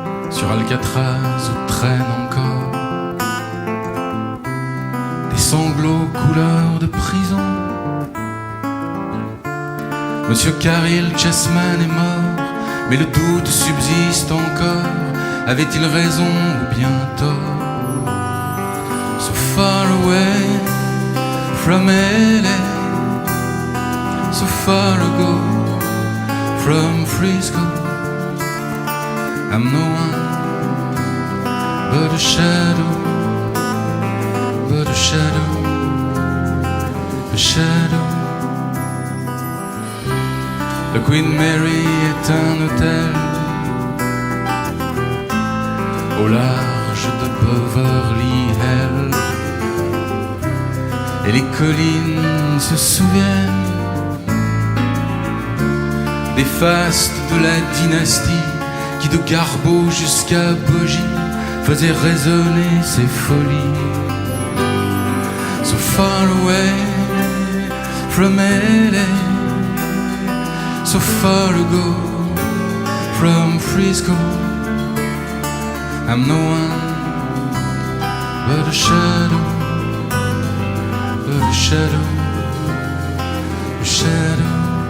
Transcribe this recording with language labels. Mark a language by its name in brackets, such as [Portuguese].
[French] sur Alcatraz où traînent encore des sanglots couleur de prison. Monsieur Caril Chessman est mort, mais le doute subsiste encore. Avait-il raison ou bien tort? [English] So far away from LA, so far ago from Frisco, I'm no one but a shadow, but a shadow, a shadow. [French] Le Queen Mary est un hôtel au large de Beverly Hills, et les collines se souviennent des fastes de la dynastie qui de Garbeau jusqu'à Bogie faisait résonner ses folies. [English] So far away from LA, so far ago from Frisco, I'm no one but a shadow, but a shadow, a shadow.